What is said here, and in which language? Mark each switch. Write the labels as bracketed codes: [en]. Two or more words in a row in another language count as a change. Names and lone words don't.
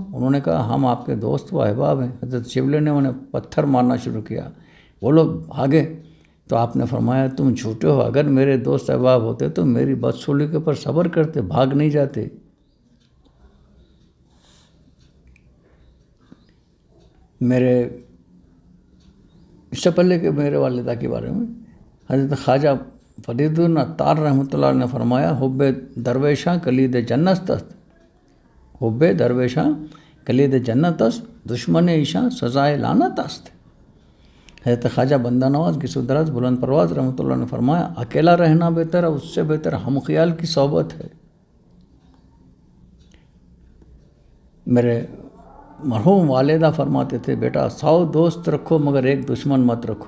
[ur] انہوں نے کہا ہم آپ کے دوست و احباب ہیں۔ حضرت شبلی نے انہیں پتھر مارنا شروع کیا، وہ لوگ بھاگے تو آپ نے فرمایا تم جھوٹے ہو، اگر میرے دوست احباب ہوتے تو میری بدسلوکی پر صبر کرتے، بھاگ نہیں جاتے۔ اس سے پہلے کہ میرے والدہ کے بارے میں حضرت خواجہ فرید العطار رحمۃ اللہ علیہ نے فرمایا، [fa] حب درویشاں کلید جنت است، حب درویشاں کلید جنت است، دشمن ایشاں سزائے لعنت است۔ [ur] حضرت خواجہ بندہ نواز گیسو دراز بلند پرواز رحمۃ اللہ نے فرمایا، اکیلا رہنا بہتر ہے، اس سے بہتر ہم خیال کی صحبت ہے۔ میرے مرحوم والدہ فرماتے تھے بیٹا 100 دوست رکھو مگر ایک دشمن مت رکھو.